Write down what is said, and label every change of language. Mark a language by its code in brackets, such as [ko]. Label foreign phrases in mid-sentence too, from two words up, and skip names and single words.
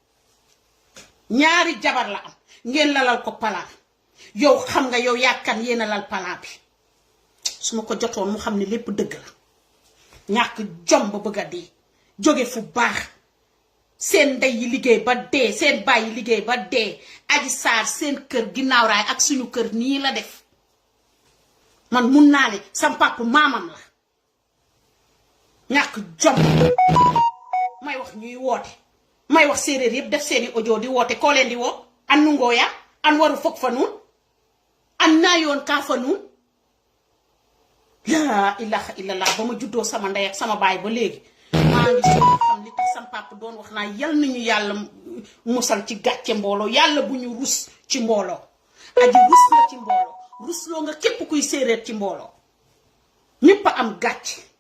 [wo] am ngeen lalal ko palaan yow xam nga yow yaakaar yéen a lal palaan bi su ma ko jotoon mu xam ne lépp dëgg la ñàkk jom ba bëgg a dee jóge fu baax seen ndey yi liggéey ba dee seen baay yi liggéey ba dee Adji Sarr seen kër ginnaaw raay ak suñu kër nii la def man mun naa ne sam papa maamam la ñàkk jom may wax ñuy woote may wax séeréer yëpp def seeni audio di woote koo leen di woo [srr] an nu ngooya an waru fog fa nuun [wo] an naa yoon kaa fa nuun [ar] laa ilaha illallah [wo] ba ma juddoo sama ndey ak sama baay ba léegi maa ngi soo xam li tax sam papa doon wax naa yal nañu yàlla musal ci gàcce mbooloo yàlla bu ñu rus ci mbooloo aji rus la ci mbooloo rusloo nga képp kuy séeréer ci mbooloo ñépp a am gàcce